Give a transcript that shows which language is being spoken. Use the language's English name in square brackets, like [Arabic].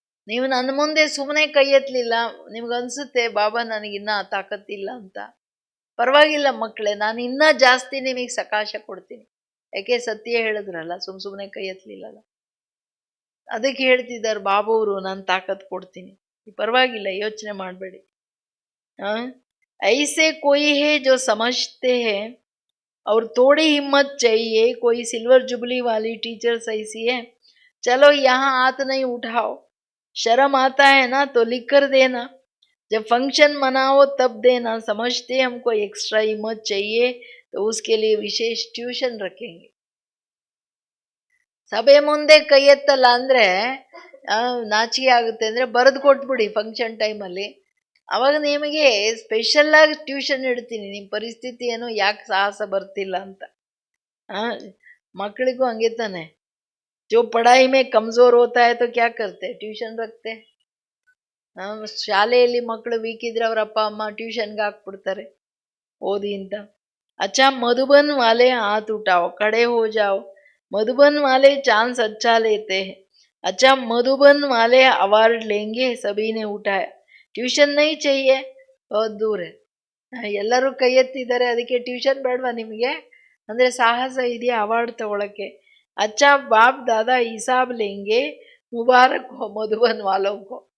[Kannada] ನೀವು ನನ್ನ ಮುಂದೆ ಸುಮ್ಮನೆ ಕೈ ಎತ್ತಲಿಲ್ಲ, ನಿಮ್ಗನ್ಸುತ್ತೆ ಬಾಬಾ ನನಗಿನ್ನ ತಾಕತ್ತಿಲ್ಲ ಅಂತ. ಪರವಾಗಿಲ್ಲ ಮಕ್ಕಳೇ, ನಾನು ಇನ್ನೂ ಜಾಸ್ತಿ ನಿಮಗೆ ಸಕಾಶ ಕೊಡ್ತೀನಿ. ಯಾಕೆ ಸತ್ಯ ಹೇಳಿದ್ರಲ್ಲ, ಸುಮ್ಮನೆ ಕೈ ಎತ್ತಲಿಲ್ಲಲ್ಲ. ಅದಕ್ಕೆ ಹೇಳ್ತಿದ್ದಾರೆ ಬಾಬುವರು, ನಾನು ತಾಕತ್ ಕೊಡ್ತೀನಿ, ಪರವಾಗಿಲ್ಲ, ಯೋಚನೆ ಮಾಡಬೇಡಿ. [Hindi] ऐसे कोई है जो समझते हैं और थोड़ी हिम्मत चाहिए. कोई सिल्वर जुबली वाली टीचर्स ऐसी है, चलो यहाँ हाथ नहीं उठाओ, शर्म आता है ना तो लिख कर देना, जब फंक्शन मनाओ तब देना. समझते हमको एक्स्ट्रा हिम्मत चाहिए तो उसके लिए विशेष ट्यूशन रखेंगे. [Kannada] ಸಭೆ ಮುಂದೆ ಕೈ ಎತ್ತಲ್ಲ ಅಂದ್ರೆ ನಾಚಿಕೆ ಆಗುತ್ತೆ ಅಂದ್ರೆ ಬರೆದು ಕೊಟ್ಬಿಡಿ ಫಂಕ್ಷನ್ ಟೈಮಲ್ಲಿ. ಅವಾಗ ನಿಮಗೆ ಸ್ಪೆಷಲ್ ಆಗಿ ಟ್ಯೂಷನ್ ಇಡ್ತೀನಿ, ನಿಮ್ಮ ಪರಿಸ್ಥಿತಿ ಏನು, ಯಾಕೆ ಸಾಹಸ ಬರ್ತಿಲ್ಲ ಅಂತ. ಮಕ್ಕಳಿಗೂ ಹಂಗೆ ತಾನೆ. [Hindi] जो पढ़ाई में कमजोर होता है तो क्या करते, ट्यूशन रखते. [Kannada] ಶಾಲೆಯಲ್ಲಿ ಮಕ್ಕಳು ವೀಕ್ ಇದ್ರೆ ಅವ್ರ ಅಪ್ಪ ಅಮ್ಮ ಟ್ಯೂಷನ್ಗೆ ಹಾಕ್ಬಿಡ್ತಾರೆ ಓದಿ ಅಂತ. [Hindi] अच्छा मधुबन वाले हाथ उठाओ, खड़े हो जाओ. मधुबन वाले चांस अच्छा लेते हैं. अच्छा मधुबन वाले अवार्ड लेंगे. सभी ने उठाया. ट्यूशन नहीं चाहिए, बहुत दूर है. [Kannada] ಎಲ್ಲರೂ ಕೈ ಎತ್ತಿದ್ದಾರೆ, ಅದಕ್ಕೆ ಟ್ಯೂಷನ್ ಬೇಡವಾ ನಿಮಗೆ ಅಂದರೆ ಸಾಹಸ ಇದೆಯಾ ಅವಾರ್ಡ್ ತಗೊಳಕ್ಕೆ. [Hindi] अच्छा बाप दादा हिसाब लेंगे, मुबारक हो मधुबन वालों को.